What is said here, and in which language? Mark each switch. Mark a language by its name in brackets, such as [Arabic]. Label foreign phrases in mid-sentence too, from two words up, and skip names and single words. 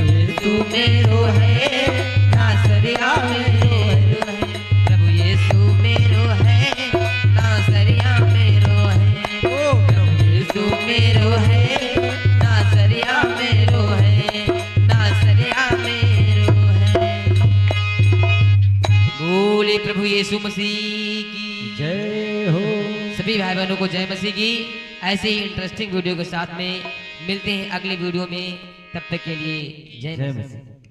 [Hindi] यीशु मेरो है, नासरिया मेरो है, प्रभु यीशु मेरो है, नासरिया मेरो है, प्रभु यीशु मेरो है, नासरिया मेरो है, नासरिया मेरो है। बोले प्रभु यीशु मसीह की जय हो। सभी भाई बहनों को जय मसीह की। ऐसे ही इंटरेस्टिंग वीडियो के साथ में मिलते हैं अगले वीडियो में। तब तक के लिए जय जय मसीह। मसीह।